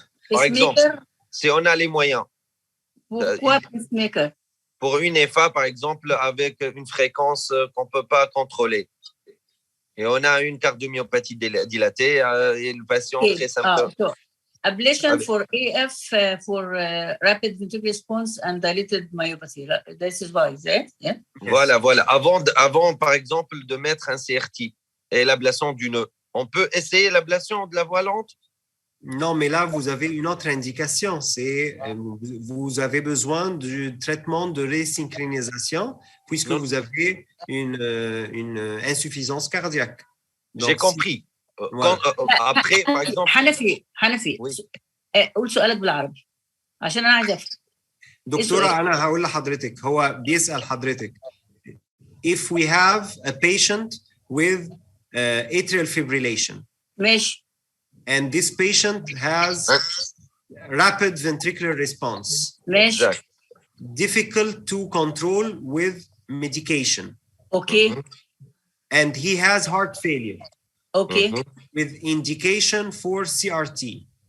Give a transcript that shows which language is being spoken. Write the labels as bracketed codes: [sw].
[fr] Par exemple, si on a les moyens. Pourquoi pacemaker? Pour une FA, par exemple, avec une fréquence qu'on ne peut pas contrôler. Et on a une cardiomyopathie dilatée et le patient très symptomatique. [en] Ablation for AF for rapid ventricular response and dilated myopathy. This is why, yeah? [fr] Voilà. Avant, par exemple, de mettre un CRT et l'ablation du nœud, on peut essayer l'ablation de la voie lente? Non, mais là, vous avez une autre indication. C'est vous avez besoin du traitement de résynchronisation puisque Non. vous avez une insuffisance cardiaque. J'ai Donc, compris. Voilà. Après, par exemple. [ar] حنفي [fr] Oui. [ar] قول سؤالك بالعربي عشان انا عايزه افهم. دكتورة أنا هقول لحضرتك هو بيسأل حضرتك [en] if we have a patient with atrial fibrillation [ar] ماشي. [en] and this patient has rapid ventricular response, [ar] ماشي. [fr] Exact. [en] difficult to control with medication, [ar] اوكي. [en] and he has heart failure [ar] اوكي. [en] with indication for CRT.